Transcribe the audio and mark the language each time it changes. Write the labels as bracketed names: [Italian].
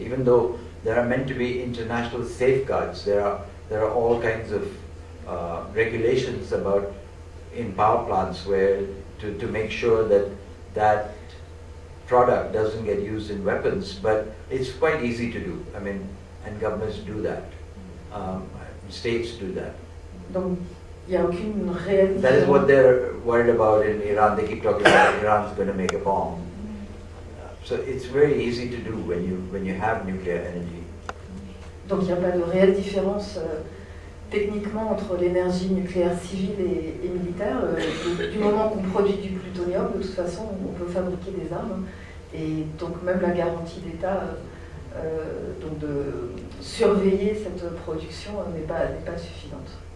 [English] Even though there are meant to be international safeguards, there are all kinds of regulations about in power plants where to make sure that product doesn't get used in weapons, but it's quite easy to do. I mean, and governments do that. States do that. [French] Donc, il n'y a aucune réelle. [English] That is what they're worried about in Iran. They keep talking about Iran's going to make a bomb. So it's very easy to do when you have nuclear energy. [French] Donc il n'y a pas de réelle différence techniquement entre l'énergie nucléaire civile et militaire. Du moment qu'on produit du plutonium, de toute façon, on peut fabriquer des armes. Et donc même la garantie d'État donc de surveiller cette production n'est pas suffisante.